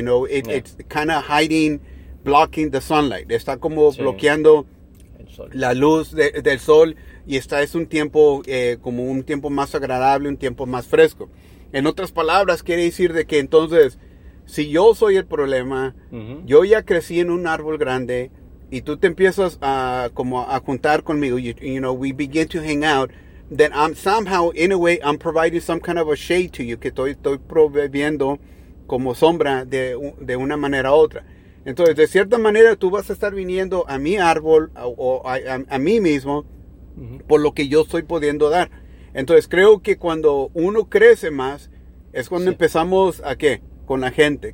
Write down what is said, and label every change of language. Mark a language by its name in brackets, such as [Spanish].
[English] You know, it's kind of hiding, blocking the sunlight. [Spanish] Está como bloqueando la luz del sol. Y está es un tiempo, como un tiempo más agradable, un tiempo más fresco. En otras palabras, quiere decir de que entonces, si yo soy el problema, yo ya crecí en un árbol grande y tú te empiezas a juntar conmigo. [English] You know, we begin to hang out. Then I'm somehow, in a way, I'm providing some kind of a shade to you. [Spanish] Que estoy proveyendo como sombra de una manera u otra. Entonces, de cierta manera, tú vas a estar viniendo a mi árbol o a mí mismo por lo que yo estoy pudiendo dar. Entonces, creo que cuando uno crece más, es cuando empezamos a qué? Con la gente.